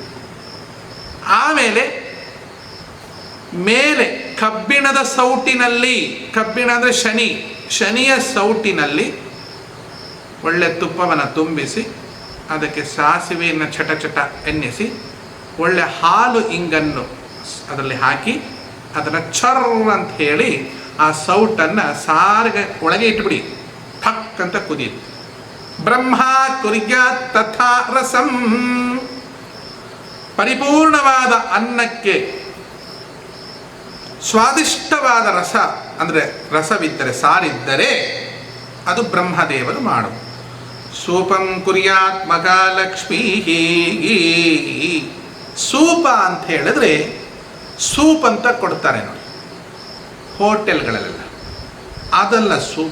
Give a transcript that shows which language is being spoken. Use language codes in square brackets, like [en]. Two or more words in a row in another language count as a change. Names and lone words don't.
[kn] ಆಮೇಲೆ ಮೇಲೆ ಕಬ್ಬಿಣದ ಸೌಟಿನಲ್ಲಿ, ಕಬ್ಬಿಣ ಅಂದರೆ ಶನಿಯ ಸೌಟಿನಲ್ಲಿ ಒಳ್ಳೆ ತುಪ್ಪವನ್ನು ತುಂಬಿಸಿ ಅದಕ್ಕೆ ಸಾಸಿವೆಯನ್ನು ಚಟ ಎನ್ನಿಸಿ ಒಳ್ಳೆ ಹಾಲು ಇಂಗನ್ನು ಅದರಲ್ಲಿ ಹಾಕಿ ಅದನ್ನು ಚರ್ ಅಂತ ಹೇಳಿ ಆ ಸೌಟನ್ನು ಸಾರಿಗೆ ಒಳಗೆ ಇಟ್ಬಿಡಿ. ಠಕ್ ಅಂತ ಕುದಿಯಿತು. [sa] ಬ್ರಹ್ಮ ಕುರ್ಯಾತ್ ತಥಾ ರಸಂ. [kn] ಪರಿಪೂರ್ಣವಾದ ಅನ್ನಕ್ಕೆ ಸ್ವಾದಿಷ್ಟವಾದ ರಸ ಅಂದರೆ ರಸವಿದ್ದರೆ, ಸಾರಿದ್ದರೆ ಅದು ಬ್ರಹ್ಮದೇವರು ಮಾಡು. [sa] ಸೂಪಂ ಕುರ್ಯಾತ್ ಮಹಾಲಕ್ಷ್ಮೀ. [kn] ಸೂಪ ಅಂತ ಹೇಳಿದ್ರೆ ಸೂಪ್ ಅಂತ ಕೊಡ್ತಾರೆ ನೋಡಿ ಹೋಟೆಲ್ಗಳಲ್ಲೆಲ್ಲ, ಅದೆಲ್ಲ ಸೂಪ್.